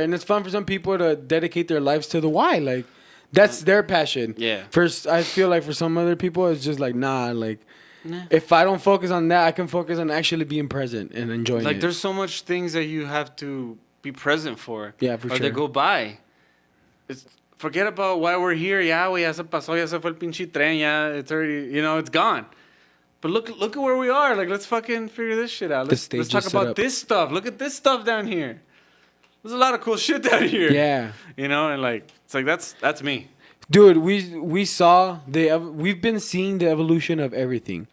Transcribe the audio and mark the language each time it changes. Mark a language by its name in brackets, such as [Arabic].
[English] And it's fun for some people to dedicate their lives to the why. Like, that's their passion. Yeah. First, I feel like for some other people, it's just like, nah. If I don't focus on that, I can focus on actually being present and enjoying it. Like, there's so much things that you have to be present for. Yeah, for sure. Or they go by. Forget about why we're here. [Spanish] Ya, güey, ya se pasó, ya se fue el pinche tren, ya. [English] It's already, it's gone. But look at where we are. Like, let's fucking figure this shit out. Let's talk about this stuff. Look at this stuff down here. There's a lot of cool shit down here. Yeah. And like, it's like, that's me. Dude, we've been seeing the evolution of everything.